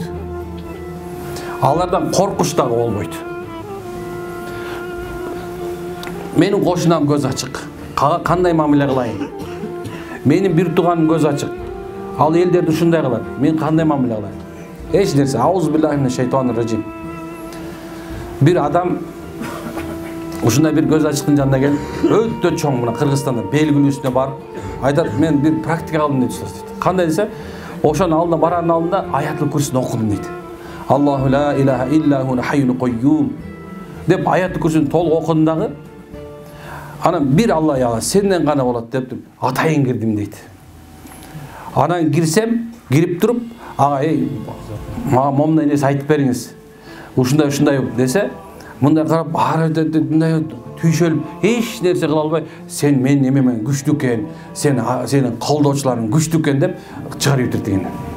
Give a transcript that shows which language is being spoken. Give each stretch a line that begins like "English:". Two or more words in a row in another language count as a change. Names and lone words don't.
Kyrgyz: Алардан коркуш да болбойт. Менин кошунам көз ачык. Кандай мамиле кылайын? Менин бир тууганым көз ачык. Ал элдерди ушундай кылат. Мен кандай мамиле кылайын? Эч нерсе.
Arabic: أعوذ بالله من الشيطان الرجيم.
Kyrgyz: Бир адам ушундай бир көз ачыктын жанына келип, өтө чоң мына Кыргызстанда белгилүүсүнө барып, айтат, мен бир практика кылдым дейт. Кандай десе, ошонун алдына барардын алдында аятыл курсини окудум дейт.
Arabic: الله لا إله إلا هو الحي القيوم
Kyrgyz: деп аятыл курсини толук окудум дагы. Анан бир Алла яла сенден гана болот дептим. Атайын кирдим дейт. Анан кирсем, кирип туруп, ага мага момундай нерсе айтып бериңиз. Ушундай десе, мындай карап, мындай түйшөлүп, эч нерсе кыла албай, сен мен эмемен күчтүү экен, сенин колдоочуларың күчтүү экен деп чыгарып ийет деген.